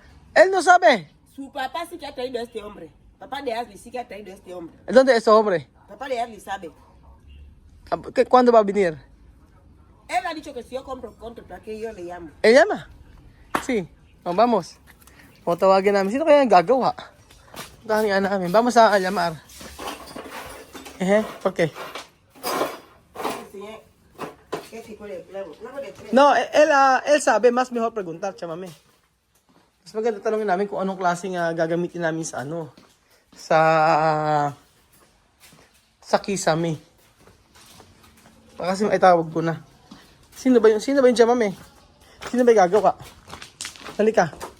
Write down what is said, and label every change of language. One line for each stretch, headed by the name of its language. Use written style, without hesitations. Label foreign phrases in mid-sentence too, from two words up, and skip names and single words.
Spanish: Él no sabe. Su papá sí que ha traído a este hombre. Papá de Ashley sí que ha traído a este hombre. ¿Dónde es ese hombre? Papá de Ashley sabe. ¿Cuándo va a venir? Él ha dicho que si yo compro contra, ¿para qué yo le llamo? ¿Él llama? Sí. Oh, vamos.
Filipino: O tawagin namin. Sino kaya ang gagawa? Tawagin namin.
Spanish: Vamos a llamar. ¿Por qué? Enseñé. ¿Qué tipo de clavo? Clavo de tres. No, él sabe. Mas mejor preguntar, chamame.
Filipino: Mas maganda tanongin namin kung anong klaseng gagamitin namin sa ano. Sa kisame. Kasi ay tawag ko na. Sino ba yung chamame? Sino ba yung gagawa? Halika.